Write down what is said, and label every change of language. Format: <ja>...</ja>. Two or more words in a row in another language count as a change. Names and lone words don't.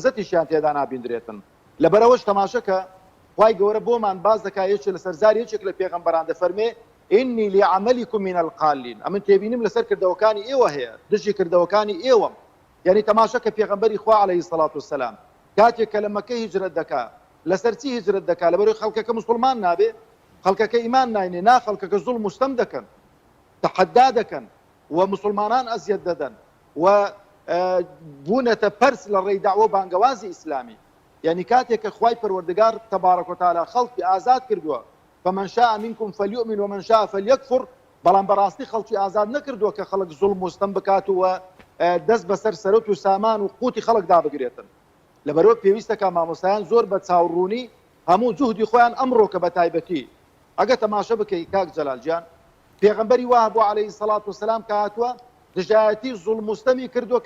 <ckb>لەزەتیشیان تێدا نابیندرێتن لەبەرەوەش تەماشەکە خوای گەورە بۆمان باز دەکات یەکێک لە سەرزار یەکێک لە پێغەمبەران دەفەرمێ</ckb> <ar>ئینی لعەمەلیکم من القالین</ar> <ckb>ئەمن تێبینم لەسەر کردەوەکانی ئێوە هەیە دژی کردەوەکانی ئێوەم یعنی تەماشەکە پێغەمبەری خوا</ckb> <ar>عەلەیهی سەڵات وسەلام</ar> <ckb>کاتێک کە لە مەکە هیجرەت دەکات لەسەر چی هیجرەت دەکات لەبەرەوەی خەڵکەکە موسڵمان نابێ خەڵکەکە ئیمان ناینێ نا خەڵکەکە زوڵم و ستەم دەکەن تەحەدا دەکەن و مسلمانان ئەزیەت دەدەن و بوونەتە پەرس لە ڕێی داعوە بانگەوازی ئیسلامی يعني كاتێک کە خوای پەروەردگار</ckb> <ar>تەبارەک وتعالى</ar> <ckb>خەڵکی ئازاد کردووە</ckb> <ar>فمن شاء منكم فليؤمن ومن شاء فليكفر</ar> <ckb>بەڵام بەڕاستی خەڵکی ئازاد نەکردووە کە خەڵک زوڵم و ستەم بکات و دەست بەسەر سەرەوت و سامان و قوتی خەڵکدا بگرێتن لەبەرەوە پێویستە کە مامۆستایان زۆر بە چاوڕوونی هەموو جوهدی خۆیان ئەمڕۆکە بە تایبەتی ئەگە تەماشە بکەی کاک جەلالجان پێغەمبەری وا بۆ</ckb> <ar>عەلەیهی سەڵات وسەلام</ar> <ckb>کە هاتووە دژایەتی زوڵم و ستەمی کردووە کە</ckb>